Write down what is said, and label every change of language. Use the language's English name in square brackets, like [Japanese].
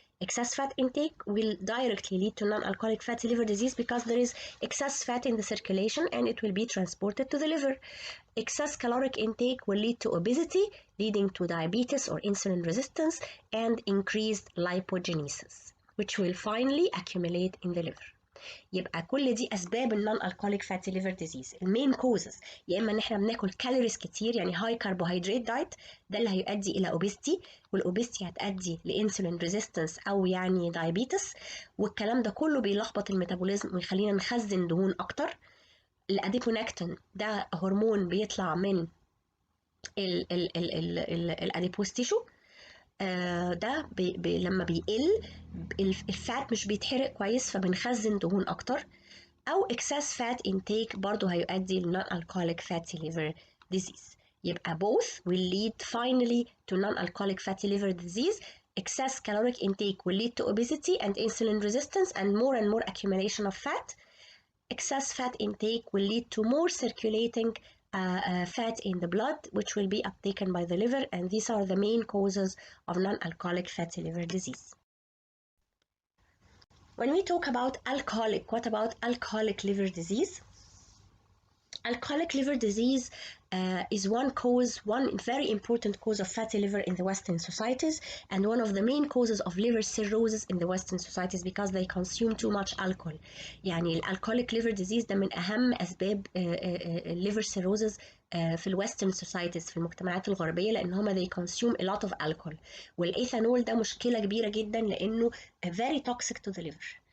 [English] Excess fat intake will directly lead to non-alcoholic fatty liver disease because there is excess fat in the circulation and it will be transported to the liver. Excess caloric intake will lead to obesity, leading to diabetes or insulin resistance, and increased lipogenesis, which will finally accumulate in the liver. [Arabic] يبقى كل دي اسباب النون الكوليك فاتي ليفر ديزيز. المين كوزز يا اما ان احنا بناكل كالوريز كتير، يعني هاي كربوهيدرات دايت، ده اللي هيؤدي الى اوبستي، والاوبستي هتؤدي لانسولين ريزيستنس او يعني دايابيتس، والكلام ده كله بيلخبط الميتابوليزم ويخلينا نخزن دهون اكتر. الاديبونكتين ده هرمون بيطلع من الاديبوز تيشو، ده لما بيقل الفات مش بيتحرق كويس فبنخزن دهون اكتر، او [English] excess fat intake [Arabic] برضو هيؤدي ل [English] non-alcoholic fatty liver disease. [Arabic] يبقى [English] both will lead finally to non-alcoholic fatty liver disease. Excess caloric intake will lead to obesity and insulin resistance and more accumulation of fat. Excess fat intake will lead to more circulating fat in the blood, which will be uptaken by the liver, and these are the main causes of non-alcoholic fatty liver disease. When we talk about alcoholic, what about alcoholic liver disease? Alcoholic liver disease is one very important cause of fatty liver in the Western societies, and one of the main causes of liver cirrhosis in the Western societies because they consume too much alcohol. [Arabic] يعني [English] alcoholic liver disease [Arabic] ده من أهم أسباب [English] liver cirrhosis [Arabic] في الويسترن societies في المجتمعات الغربية، لأن هما [English] they consume a lot of alcohol. [Arabic] والإيثانول ده مشكلة كبيرة جدا لأنه [English] very toxic to the liver.